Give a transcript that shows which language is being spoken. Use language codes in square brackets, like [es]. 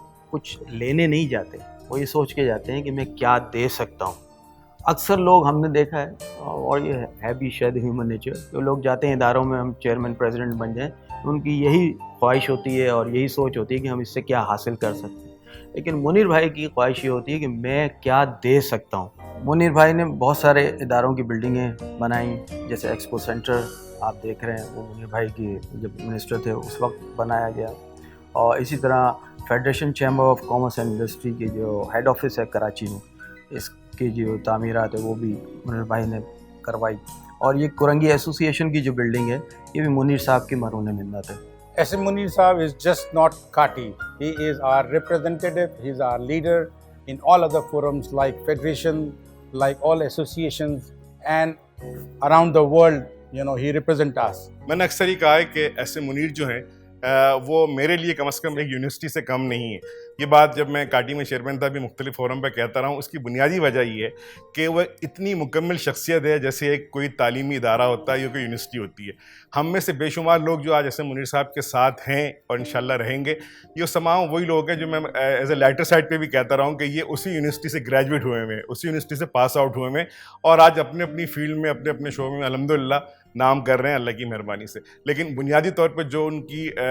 [ur] کچھ لینے نہیں جاتے، وہ یہ سوچ کے جاتے ہیں کہ میں کیا دے سکتا ہوں۔ اکثر لوگ ہم نے دیکھا ہے، اور یہ ہے بھی شاید ہیومن نیچر، جو لوگ جاتے ہیں اداروں میں ہم چیئرمین پریزیڈنٹ بن جائیں، ان کی یہی خواہش ہوتی ہے اور یہی سوچ ہوتی ہے کہ ہم اس سے کیا حاصل کر سکتے ہیں، لیکن منیر بھائی کی خواہش یہ ہوتی ہے کہ میں کیا دے سکتا ہوں۔ منیر بھائی نے بہت سارے اداروں کی بلڈنگیں بنائیں، جیسے ایکسپو سینٹر آپ دیکھ رہے ہیں، وہ منیر بھائی کی جب منسٹر تھے اس وقت بنایا گیا، اور اسی طرح federation chamber of commerce and industry کی جو ہیڈ آفس ہے کراچی میں، اس کی جو تعمیرات ہے وہ بھی منیر بھائی نے کروائی، اور یہ کرنگی ایسوسی ایشن کی جو بلڈنگ ہے یہ بھی منیر صاحب کی مرہون منت ہے۔ [en] S. M. Munir Saab is just not Kati. He is our representative, he is our leader in all other forums like Federation, like all associations, and around the world, he represents us. [ur] میں نے اکثر ہی کہا ہے کہ ایسے منیر جو ہیں وہ میرے لیے کم از کم ایک یونیورسٹی سے کم نہیں ہے۔ یہ بات جب میں کاٹی میں چیئرمین تھا بھی مختلف فورم پہ کہتا رہا ہوں، اس کی بنیادی وجہ یہ ہے کہ وہ اتنی مکمل شخصیت ہے جیسے ایک کوئی تعلیمی ادارہ ہوتا ہے یا کوئی یونیورسٹی ہوتی ہے۔ ہم میں سے بے شمار لوگ جو آج ایسے منیر صاحب کے ساتھ ہیں اور انشاءاللہ رہیں گے، یہ تمام وہی لوگ ہیں جو میں [en] as a lighter side [ur] پہ بھی کہتا رہا ہوں کہ یہ اسی یونیورسٹی سے گریجویٹ ہوئے ہیں، اسی یونیورسٹی سے پاس آؤٹ ہوئے ہیں، اور آج اپنے اپنی فیلڈ میں اپنے اپنے شعبے میں الحمدللہ نام کر رہے ہیں اللہ کی مہربانی سے۔ لیکن بنیادی طور پہ جو ان کی